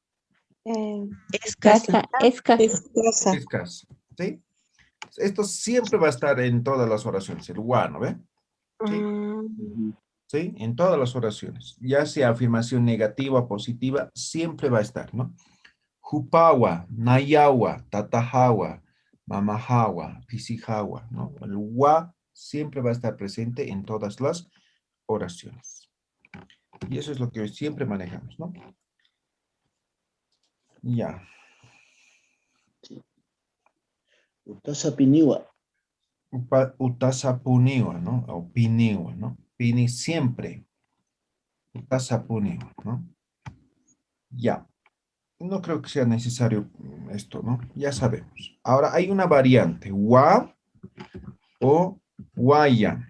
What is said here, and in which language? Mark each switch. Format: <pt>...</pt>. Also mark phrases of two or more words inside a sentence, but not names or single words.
<es>casa. Es casa. Escasa. Escasa, ¿sí? Esto siempre va a estar en todas las oraciones, el wa, ¿no ve? Sí. Mm, ¿Sí? En todas las oraciones. Ya sea afirmación negativa o positiva, siempre va a estar, ¿no?</es> <ay>Jupawa, nayawa, tatahawa, mamahawa, pisihawa,</ay> <es>¿no? El wa siempre va a estar presente en todas las oraciones. Y eso es lo que siempre manejamos, ¿no? Ya.</es> <ay>Utasa piniwa. Utasapuniwa,</ay> <es>¿no? O piniwa, ¿no? Pini siempre. Utasapuniwa, ¿no? Ya. No creo que sea necesario esto, ¿no? Ya sabemos. Ahora hay una variante, wa o guaya.</es>